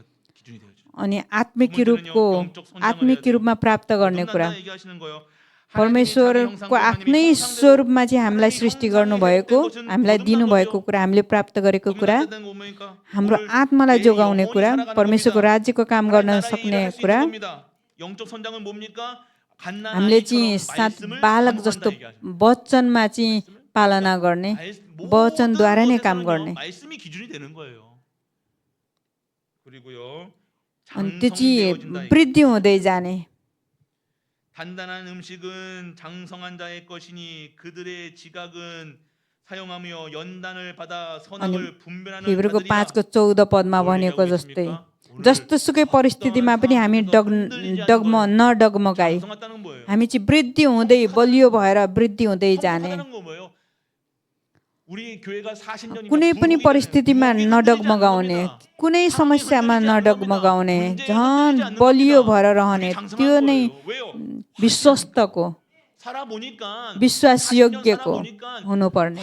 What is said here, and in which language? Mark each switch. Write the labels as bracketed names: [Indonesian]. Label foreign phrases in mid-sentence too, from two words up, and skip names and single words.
[Nepali] अनि आत्मिक रूपमा प्राप्त गर्ने कुरा, परमेश्वरको आफ्नै स्वरूपमा चाहिँ हामीलाई सृष्टि गर्नुभएको, हामीलाई दिनुभएको कुरा, हामीले प्राप्त गरेको कुरा, हाम्रो आत्मालाई जोगाउने कुरा, परमेश्वरको राज्यको काम गर्न सक्ने कुरा, हामीले चाहिँ साथ बालक जस्तो वचनमा चाहिँ पालना गर्ने, वचनद्वारा नै काम गर्ने। अनि त्यो चाहिँ वृद्धि हुँदै जाने। [Korean] 단단한 음식은 장성한 자의 것이니 그들의 지각은 사용하며 연단을 받아 선악을 분별하는 [Nepali] हिब्रूको 5को 14 पदमा भनेको जस्तै जस्तो सुकै परिस्थितिमा पनि हामी नडगमगाई, हामी चाहिँ वृद्धि हुँदै बलियो भएर वृद्धि हुँदै जाने। कुनै पनि परिस्थितिमा नडगमगाउने, कुनै समस्यामा नडगमगाउने, झन् बलियो भएर रहने, त्यो नै विश्वस्तको, विश्वासयोग्यको हुनुपर्ने।